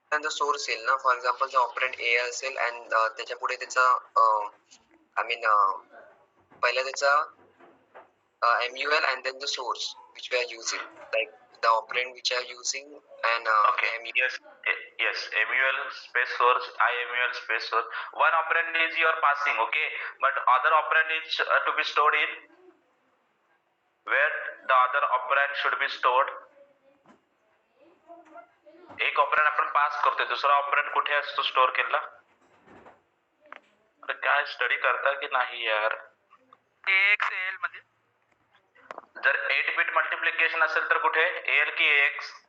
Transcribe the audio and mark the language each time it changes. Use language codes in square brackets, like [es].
[mr] Source येईल ना, [en] for example [mr] जर ऑपरेंड ए असेल [en] and [mr] त्याच्या पुढे त्याचा [en] I mean [mr] पहिला त्याचा [en] MUL and then the source which we are using, like the operand which are using and okay. Yes, MUL space source, IMUL space source. One operand is you are passing, okay, but other operand is to be stored in where the other operand should be stored. [mr] एक operand आपण pass करतोय, दुसरा operand कुठे असतो store केलेला? अरे काय study करता की नाही यार? AX AL मध्ये. जर 8 बिट मल्टिप्लिकेशन असेल तर कुठे? AL की AX?